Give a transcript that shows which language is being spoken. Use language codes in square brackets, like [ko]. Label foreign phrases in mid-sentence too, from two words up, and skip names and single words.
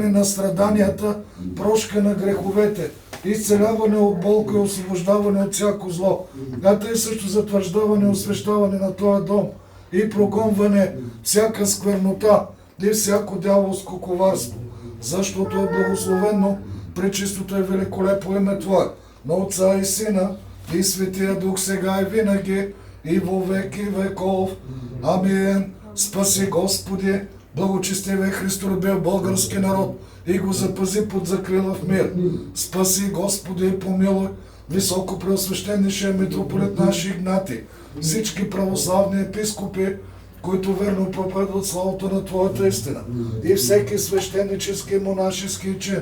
[bg] на страданията, прошка на греховете, изцеляване от болка и освобождаване от всяко зло, а тъй също затвърждаване и освещаване на този дом и прогонване всяка сквернота и всяко дяволско коварство, защото е благословено пречистото и великолепно име Твое, на Отца и Сина и Светия Дух, сега и винаги и во веки веков. Амин. Спаси, Господи, благочестивия Христолюбив български народ и го запази под закрила в мир. Спаси, Господи, и помилуй високо преосвещеннейшия митрополит наш Игнатий, всички православни епископи, които верно проповядват славата на Твоята истина, и всеки свещенически и монашески чин.